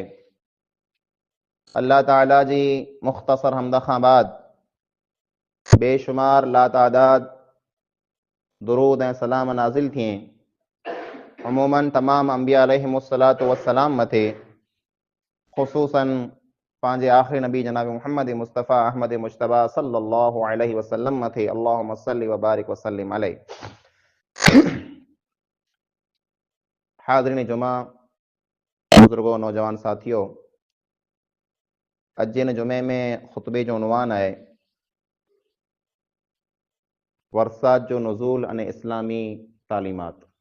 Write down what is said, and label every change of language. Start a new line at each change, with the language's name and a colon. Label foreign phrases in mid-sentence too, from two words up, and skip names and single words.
Sindhi: अल्लाह ताला जी मुख़्तसर हम्द खां बाद बेशुमार लातादाद दुरूद ऐं सलाम नाज़िल थिए अमूमन तमाम अंबिया
Arabic: عليهم الصلاة والسلام
Sindhi: मथे, ख़ुसूसन पंहिंजे आख़िरी नबी जनाब मुहम्मद मुस्तफ़ा अहमद मुश्तबा
Arabic: صلى الله عليه وسلم
Sindhi: मथे
Arabic: اللهم صل وبارك وسلم عليه.
Sindhi: हाज़रीन जुमा, बुजुर्गो, नौजवान साथियों, अॼु जे जुमे में ख़ुतबे जो उनवान आहे वरसात जो नुज़ूल अने इस्लामी तालीमात।